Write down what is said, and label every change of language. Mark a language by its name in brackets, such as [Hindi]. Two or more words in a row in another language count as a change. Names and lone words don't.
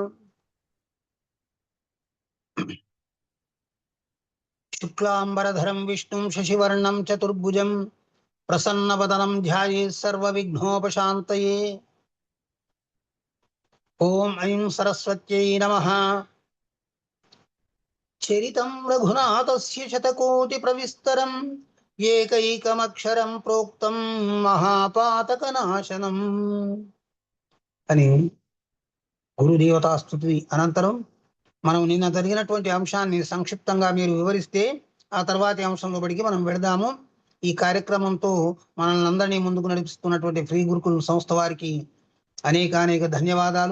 [Sanskrit] शुक्लांबरधरं विष्णुं शशिवर्णं चतुर्भुजं प्रसन्नवदनं ध्यायेत् सर्वविघ्नोपशान्तये। ओम ऐं सरस्वत्यै नमः। चरितं रघुनाथस्य शतकोटिप्रविस्तरम् एकैकमक्षरं प्रोक्तं महापातकनाशनम् [Telugu] అని గురుదేవతాస్తుతి అనంతరం మనం నిన్న జరిగినటువంటి అంశాన్ని సంక్షిప్తంగా మీరు వివరిస్తే ఆ తర్వాతి అంశంలో బడికి మనం వెళదాము. ఈ కార్యక్రమంతో మనల్ని అందరినీ ముందుకు నడిపిస్తున్నటువంటి ఫ్రీ గురుకుల్ సంస్థ వారికి అనేక ధన్యవాదాలు.